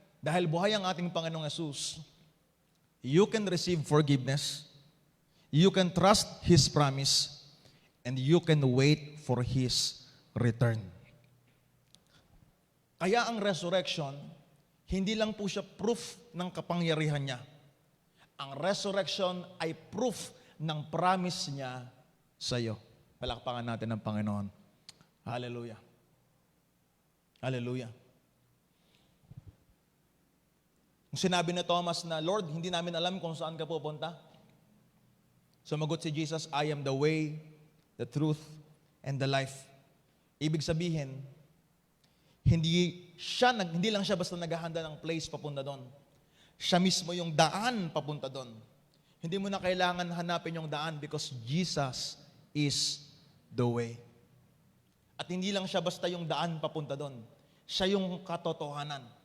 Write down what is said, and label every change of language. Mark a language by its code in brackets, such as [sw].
[tl] Dahil buhay ang ating Panginoong Yesus, [en] you can receive forgiveness, you can trust His promise, and you can wait for His return. [tl] Kaya ang resurrection, hindi lang po siya proof ng kapangyarihan niya. Ang resurrection ay proof ng promise niya sa iyo. Palakpakan natin ang Panginoon. Hallelujah. Hallelujah. Kung sinabi ni Thomas na, Lord, hindi namin alam kung saan ka pupunta. Sumagot si Jesus, [en] I am the way, the truth, and the life. [tl] Ibig sabihin, hindi lang siya basta naghahanda ng place papunta doon. Siya mismo yung daan papunta doon. Hindi mo na kailangan hanapin yung daan [en] because Jesus is the way. [tl] At hindi lang siya basta yung daan papunta doon. Siya yung katotohanan.